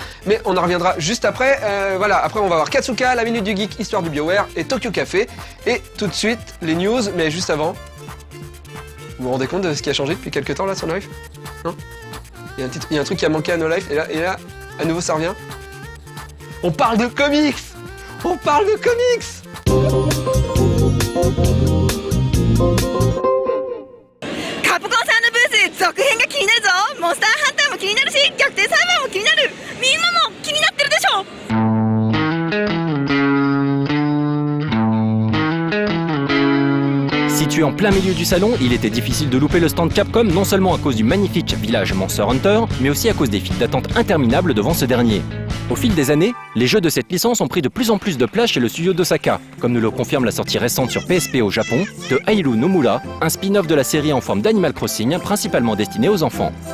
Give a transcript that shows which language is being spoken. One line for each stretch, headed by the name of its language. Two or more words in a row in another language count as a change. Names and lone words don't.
French: Mais on en reviendra juste après. Voilà, après on va voir Katsuka, la Minute du Geek, Histoire du BioWare et Tokyo Café. Et tout de suite, les news, mais juste avant... Vous vous rendez compte de ce qui a changé depuis quelques temps là sur No Life? Non? Il y a un truc qui a manqué à No Life et là, à nouveau ça revient. On parle de comics! On parle de comics!
Japanese: カプコンさんのブース続編が気になるぞ。モンスターハンターも気になるし、逆転裁判も気になる。みんなも気になってるでしょ。
French: Situé en plein milieu du salon, il était difficile de louper le stand Capcom, non seulement à cause du magnifique village Monster Hunter, mais aussi à cause des files d'attente interminables devant ce dernier. Au fil des années, les jeux de cette licence ont pris de plus en plus de place chez le studio d'Osaka, comme nous le confirme la sortie récente sur PSP au Japon de Hairu no Mura, un spin-off de la série en forme d'Animal Crossing, principalement destiné aux enfants.